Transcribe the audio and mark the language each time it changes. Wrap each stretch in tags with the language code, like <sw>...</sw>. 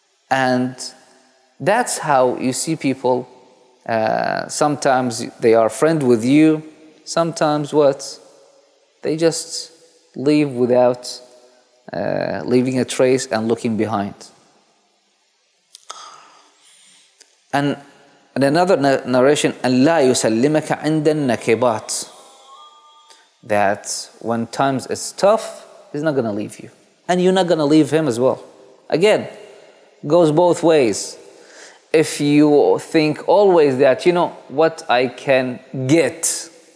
<en>And that's how you see people. Sometimes they are friend with you. Sometimes what? They just leave without leaving a trace and looking behind. And another narration,</en> <ar>أن لا يسلمك عند النكبات.</ar> <en>That when times is tough, he's not going to leave you. And you're not going to leave him as well. Again, goes both ways. If you think always that, what I can get.</en>